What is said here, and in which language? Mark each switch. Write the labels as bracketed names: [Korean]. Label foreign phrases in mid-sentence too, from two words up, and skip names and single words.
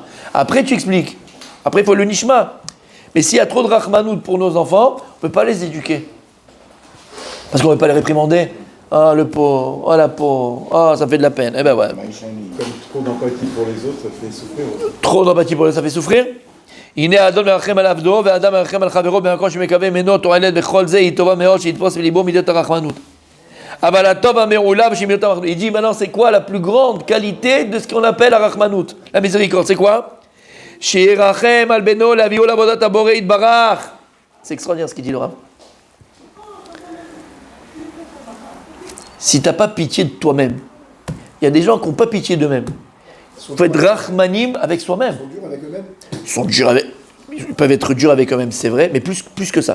[French] Après, tu expliques. Après, il faut le Nishma. Mais s'il y a trop de Rahmanout pour nos enfants, on ne peut pas les éduquer. Parce qu'on ne veut pas les réprimander. Ah, le pauvre, oh la pauvre, ah, ça fait de la peine. Eh ben ouais. Comme trop d'empathie pour les autres, ça fait souffrir aussi. Trop d'empathie pour les autres, ça fait souffrir. [Hebrew] הנה האדון מרחם על עבדו, והאדם מרחם על חברו, במקום שמקווה ממנו תועלת בכל זה, היא טובה מאוד, שיתפוס בליבו מידת הרחמנות. אבל הטוב המעולה בשמירת הרחמנות. [French] Il dit maintenant, c'est quoi la plus grande qualité de ce qu'on appelle la rachmanout, la miséricorde, c'est quoi? [Hebrew] שירחם על בנו להביאו לעבודת הבורא יתברך. [French] C'est extraordinaire ce qu'il dit le Rav. Si tu n'as pas pitié de toi-même, il y a des gens qui n'ont pas pitié d'eux-mêmes. Il faut être rachmanim avec soi-même. Ils sont durs avec eux-mêmes. Ils peuvent être durs avec eux-mêmes, c'est vrai, mais plus que ça.